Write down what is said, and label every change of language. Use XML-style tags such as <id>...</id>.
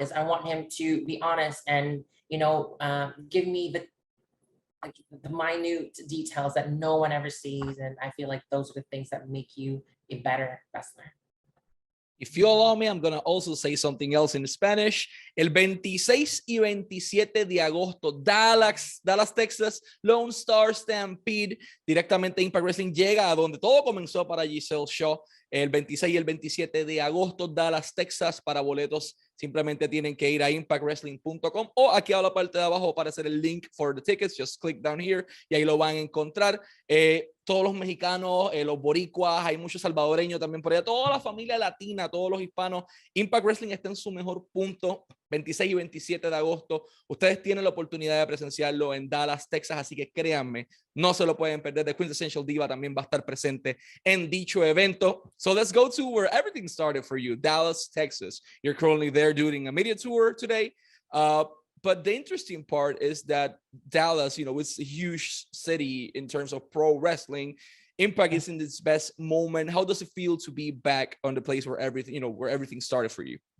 <en>Is I want him to be honest and give me the minute details that no one ever sees, and I feel like those are the things that make you a better wrestler. If you allow me, I'm going to also say something else in Spanish.</en> <es>El 26 y 27 de agosto, Dallas, Texas, Lone Star Stampede, directamente Impact Wrestling llega a donde todo comenzó para Gisele Shaw. El 26 y el 27 de agosto, Dallas, Texas. Para boletos, simplemente tienen que ir a impactwrestling.com o aquí a la parte de abajo para hacer el link</es> <en>for the tickets. Just click down here</en> <es>y ahí lo van a encontrar. Todos los mexicanos, los boricuas, hay muchos salvadoreños también por allá, toda la familia latina, todos los hispanos. Impact Wrestling está en su mejor punto, 26 y 27 de agosto. Ustedes tienen la oportunidad de presenciarlo en Dallas, Texas, así que créanme, no se lo pueden perder. The Quintessential Diva también va a estar presente en dicho evento.</es> <en>So let's go to where everything started for you, Dallas, Texas. You're currently there doing a media tour today. But the interesting part is that Dallas, it's a huge city in terms of pro wrestling. Impact is in its best moment. How does it feel to be back on the place where everything started for you?</en>